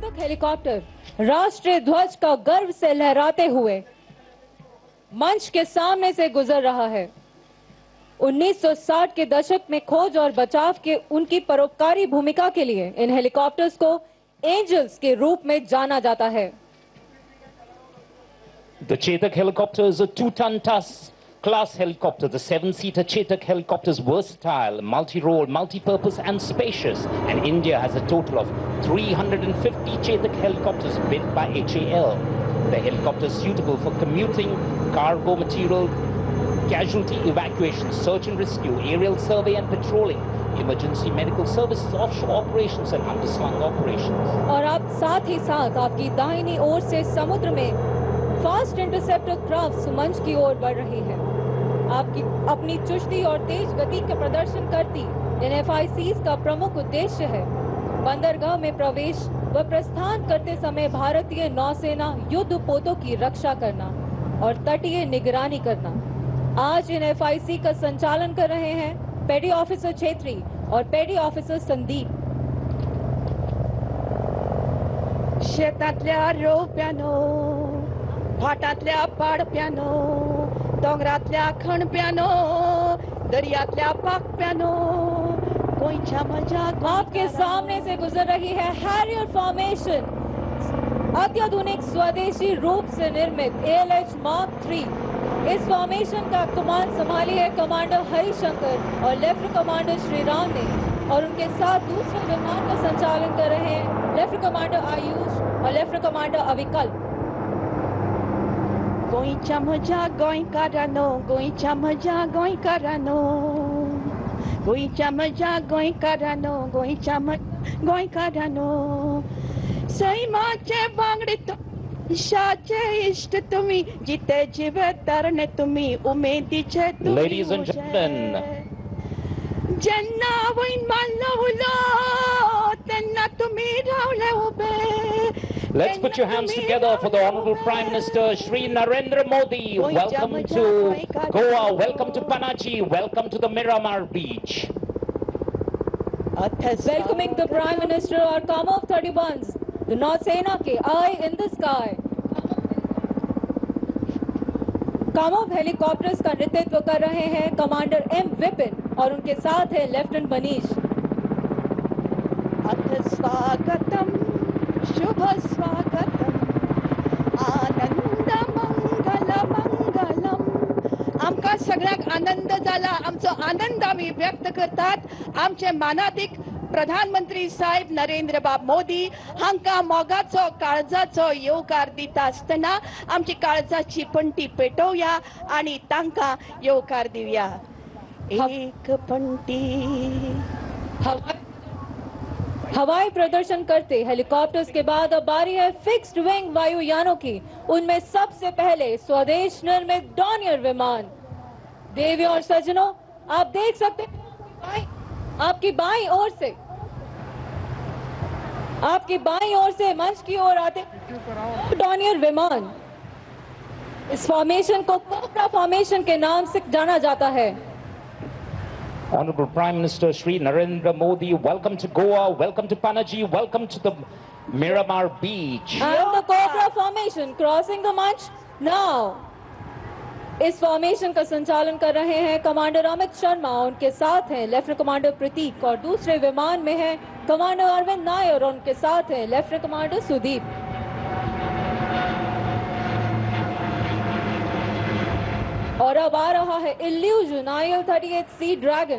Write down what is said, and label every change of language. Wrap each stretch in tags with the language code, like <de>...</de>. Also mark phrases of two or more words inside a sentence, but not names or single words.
<hi>हेलीकॉप्टर राष्ट्रीय ध्वज का गर्व से लहराते हुए मंच के सामने से गुजर रहा है। 1960 के दशक में खोज और बचाव के उनकी परोपकारी भूमिका के लिए इन हेलीकॉप्टर्स को एंजल्स के रूप में जाना जाता है।</hi> <en>The Chetak helicopter is a 2-ton TAS class helicopter. The 7-seater Chetak helicopter is versatile, multi-role, multi-purpose and spacious. And India has a total of 350 Chetak helicopters built by HAL. The helicopter is suitable for commuting, cargo material, casualty evacuation, search and rescue, aerial survey and patrolling, emergency medical services, offshore operations and underslung operations.</en> <hi>और आप साथ ही साथ आपकी दाहिनी ओर से समुद्र में</hi> <en>fast interceptor craft</en> <hi>मंच की ओर बढ़ रही है। आपकी अपनी चुस्ती और तेज गति का प्रदर्शन करती इन FICs का प्रमुख उद्देश्य है बंदरगाह में प्रवेश व प्रस्थान करते समय भारतीय नौसेना युद्ध पोतों की रक्षा करना और तटीय निगरानी करना। आज इन FIC का संचालन कर रहे हैं पेडी ऑफिसर छेत्री और पेडी ऑफिसर संदीप।</hi> <kok>शेतातल्या रोप्यानो, फाटातल्या पाडप्यानो, डोंगरातल्या खणप्यानो, दर्यातल्या पाकप्यानो, कोईच्या मजा</kok> <hi>आपके सामने से गुजर रही है हैरियर फॉर्मेशन, अत्याधुनिक स्वदेशी रूप से निर्मित ALH Mark III। इस फॉर्मेशन का कमान संभाली है कमांडर हरिशंकर और लेफ्टिनेंट कमांडर श्रीराम ने, और उनके साथ दूसरे विमान का संचालन कर रहे हैं लेफ्टिनेंट कमांडर आयुष और लेफ्टिनेंट कमांडर अविकल्प।</hi> <kok>गोंयच्या मजा गोंयकारानो, गोंयच्या मजा गोंयकारानो, गोंयच्या मजा गोंयकारानो, गोंयच्या गोंयकारानो, सैमाचे वांगडी शाचे इष्ट तुम्ही, जिते जिवे तरणे तुम्ही, उमेदीचे तुम्ही।</kok> <en>Ladies and gentlemen,</en> <kok>जेन्ना वैन मारलो उलो तेन्ना तुम्ही रावले उबे।</kok> <en>let's put your hands together for the Honorable Prime Minister Shri Narendra Modi. Welcome to Goa, welcome to Panaji, welcome to the Miramar Beach. Welcoming the Prime Minister are Kamov 31s, the</en> <hi>नौसेना के</hi> <en>Eye in the Sky।</en> <hi>कामोव हेलीकॉप्टर्स का नेतृत्व कर रहे हैं कमांडर M विपिन और उनके साथ है लेफ्टिनेंट मनीष।</hi> <sa>अथ स्वागतम, शुभ स्वागतम, आनंद मंगल मंगलम।</sa> <kok>आमकां सगळ्यांक आनंद जाला, आमचो आनंद आमी व्यक्त करतात। आमचे मानाधिक प्रधानमंत्री साहेब नरेंद्र बाब मोदी हांकां मोगाचो काळजाचो येवकार दिता आसतना आमची काळजाची पंटी पेटोवया आनी तांकां येवकार दिवया। एक पंटी।</kok> <hi>हवाई प्रदर्शन करते हेलीकॉप्टर्स के बाद अब बारी है</hi> <en>fixed wing</en> <hi>वायुयानों की। उनमें सबसे पहले स्वदेश निर्मित डॉनियर विमान। देवियों और सज्जनों, आप देख सकते हैं आपकी बाईं ओर से मंच की ओर आते डॉनियर विमान। इस फॉर्मेशन को कोबरा फॉर्मेशन के नाम से जाना जाता है।</hi> <en>Honorable Prime Minister Shri Narendra Modi, welcome to Goa, welcome to Panaji, welcome to the Miramar Beach. And the Cobra formation crossing the मंच now.</en> <hi>इस फॉर्मेशन का संचालन कर रहे हैं कमांडर अमित शर्मा, उनके साथ हैं लेफ्टिनेंट कमांडर प्रतीक, और दूसरे विमान में है कमांडर अरविंद नायर और उनके साथ हैं लेफ्टिनेंट कमांडर सुदीप। और अब आ रहा है इल्यूजन IL-38C ड्रैगन।</hi>